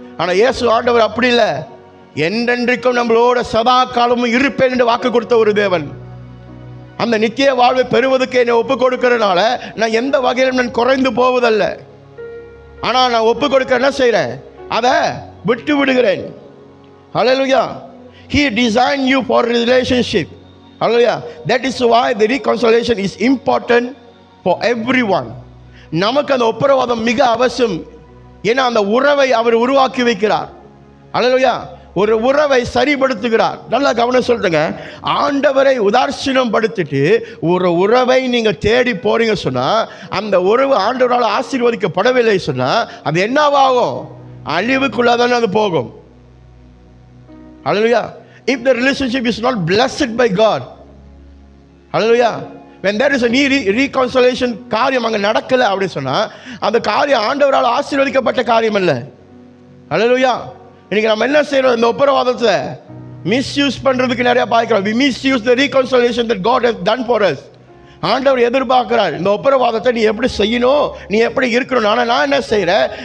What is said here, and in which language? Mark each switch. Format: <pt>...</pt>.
<ta>ஆனால் இயேசு ஆண்டவர் அப்படி இல்லை. என்றென்றைக்கும் நம்மளோட சதா காலமும் இருப்பேன் என்று வாக்கு கொடுத்த ஒரு தேவன். அந்த நித்திய வாழ்வை பெறுவதற்கு என்னை ஒப்பு கொடுக்கிறதுனால நான் எந்த வகையிலும் நான் குறைந்து போவதல்ல. ஆனால் நான் ஒப்பு கொடுக்க என்ன செய்கிறேன்? அதை விட்டு விடுகிறேன். ஹல்லேலூயா.</ta> <en>He designed you for relationship. Hallelujah. That is why the reconciliation is important for everyone.</en> <ta>நமக்கு அந்த ஒப்புரவாதம் மிக அவசியம். ஏன்னா அந்த உறவை அவர் உருவாக்கி வைக்கிறார். அல்லேலூயா. ஒரு உறவை சரிபடுத்துகிறார். நல்லா கவனம் சொல்லுங்க. ஆண்டவரை உதாசீனம் படுத்திட்டு ஒரு உறவை நீங்க தேடி போறீங்க சொன்னா, அந்த உறவு ஆண்டவரால் ஆசீர்வதிக்கப்படவில்லை சொன்னா அது என்னவாகும்? அழிவுக்குள்ளதானே அது போகும்.</ta> <en>Hallelujah. If the relationship is not blessed by God, hallelujah, when there is a reconciliation</en> <ta>காரியம் அங்கே நடக்கலை அப்படி சொன்னால் அந்த காரியம் ஆண்டவரால் ஆசீர்வதிக்கப்பட்ட காரியம் இல்லை. ஹல்லேலூயா. இன்னைக்கு நம்ம என்ன செய்யறோம்? இந்த ஒப்புரவாதத்தை மிஸ்யூஸ் பண்ணுறதுக்கு நிறையா பார்க்கிறோம்.</ta> <en>we misuse the reconciliation that God has done for us.</en> <ta>ஆண்டவர் எதிர்பார்க்கிறார் இந்த ஒப்புரவாதத்தை நீ எப்படி செய்யணும், நீ எப்படி இருக்கணும். ஆனால் நான் என்ன செய்கிறேன்?</ta>